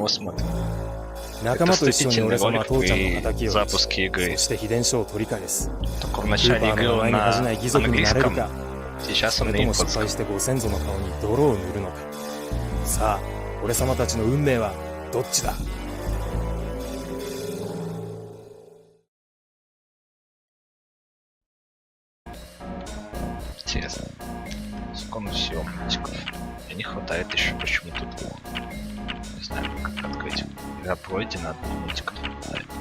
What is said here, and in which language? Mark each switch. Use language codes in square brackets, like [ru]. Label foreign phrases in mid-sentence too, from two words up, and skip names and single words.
[ja] 仲間と一緒に俺様は父ちゃんの敵を撃ち、そして秘伝書を取り返す。スーパーの名前に恥じない義族になれるか、それとも失敗してご先祖の顔に泥を塗るのか。さあ俺様たちの運命はどっちだ。 [ru] Интересно. Сколько всего мультиков? Мне не хватает еще почему-то двух. Не знаю, как открыть. Игра пройдена, одного мультика не хватает.